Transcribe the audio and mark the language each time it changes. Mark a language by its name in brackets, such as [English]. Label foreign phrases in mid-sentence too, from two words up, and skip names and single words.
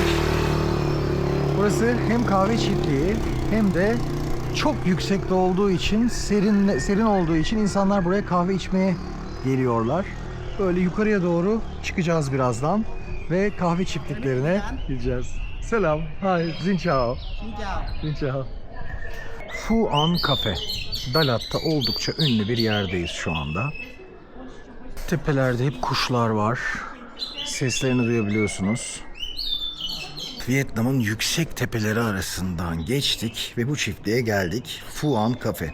[Turkish] Burası hem kahve çiftliği hem de çok yüksekte olduğu için, serin olduğu için insanlar buraya kahve içmeye geliyorlar. Böyle yukarıya doğru çıkacağız birazdan ve kahve çiftliklerine gideceğiz. Selam. [Vietnamese] Hi. Xin chào. Xin chào. Phu An Cafe. [Turkish] Dalat'ta oldukça ünlü bir yerdeyiz şu anda. Tepelerde hep kuşlar var. Seslerini duyabiliyorsunuz. Vietnam'ın yüksek tepeleri arasından geçtik ve bu çiftliğe geldik. Phu An Cafe.